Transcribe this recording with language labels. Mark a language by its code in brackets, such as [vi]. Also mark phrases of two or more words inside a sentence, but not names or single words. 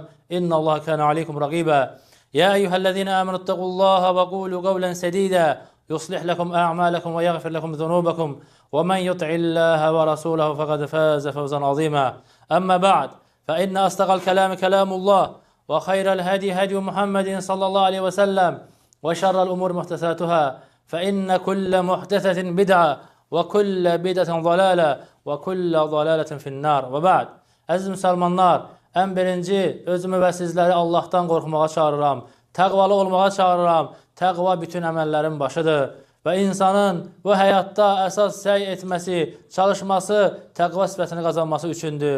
[ar] إن الله كان عليكم رقيبا يا أيها الذين آمنوا اتقوا الله وقولوا قولا سديدا يصلح لكم أعمالكم ويغفر لكم ذنوبكم ومن يطع الله ورسوله فقد فاز فوزا عظيما أما بعد فإن أصدق الكلام كلام الله وخير الهدي هدي محمد صلى الله عليه وسلم وشر الأمور محدثاتها فإن كل محدثة بدعة وكل بدعة ضلالة وكل ضلالة في النار وبعد. [az] Əziz müsəlmanlar, ən birinci özümü və sizləri Allahdan qorxmağa çağırıram, təqvalı olmağa çağırıram. Təqva bütün əməllərin başıdır və insanın bu həyatda əsas səy etməsi, çalışması, təqva sifətini qazanması üçündür.